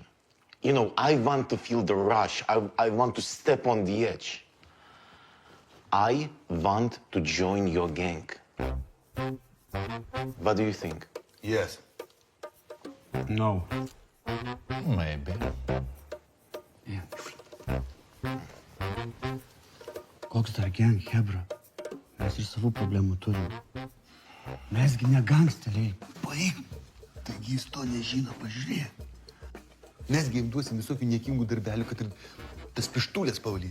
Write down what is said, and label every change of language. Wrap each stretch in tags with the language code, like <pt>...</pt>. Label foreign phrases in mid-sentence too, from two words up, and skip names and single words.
<en>You know, I want to feel the rush. I want to step on the edge. I want to join your gang. What do you think? Yes. No. Maybe.</en> <lt>Koks dar gang, hebra? Mes ir savų problemų turim. Mesgi ne gangsteriai. Baig. Taigi jis to nežino, pažiūrėk. Mesgi jam duosim visokių niekingų darbelių, kad ir tas pištulės pavalyti.</lt>